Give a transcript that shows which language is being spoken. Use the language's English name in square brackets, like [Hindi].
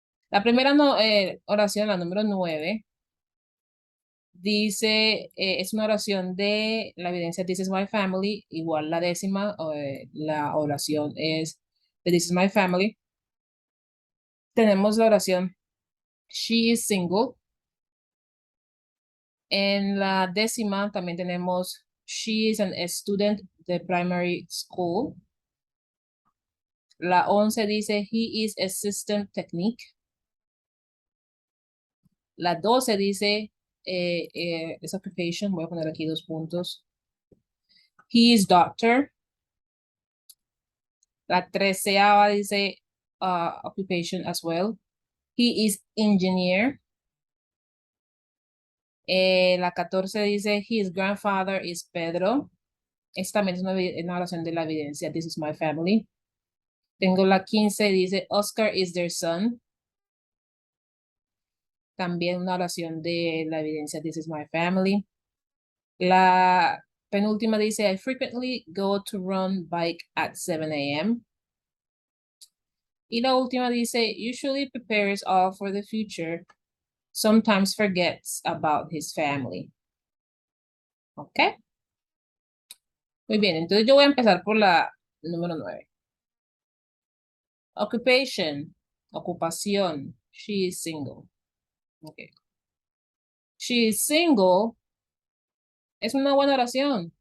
[Spanish] La primera oración, la número 9, dice, es una oración de la evidencia [English] This is my family, [Spanish] igual la décima, la oración es de This is my family. Tenemos la oración [English] She is single. [Spanish] En la décima también tenemos [English] She is a student [Spanish] de [English] primary school. [Spanish] La 11 dice [English] He is a system technique. [Spanish] La 12 dice es occupation, voy a poner aquí 2 puntos. [English] He is doctor. [Spanish] La 13ª dice [English] occupation as well. He is engineer. [Spanish] La 14 dice [English] his grandfather is Pedro. [Spanish] Esta también es una oración de la evidencia. [English] This is my family. [Spanish] Tengo la 15, dice [English] Oscar is their son. [Spanish] También una oración de la evidencia [English] This is my family. [Spanish] La penúltima dice [English] I frequently go to run bike at 7 a.m. [Spanish] Y la última dice [English] usually prepares all for the future, sometimes forgets about his family. [Spanish] ¿Ok? Muy bien, entonces yo voy a empezar por la número 9. Occupation, ocupación. [English] She is single. Okay. She is single [Spanish] es una buena oración.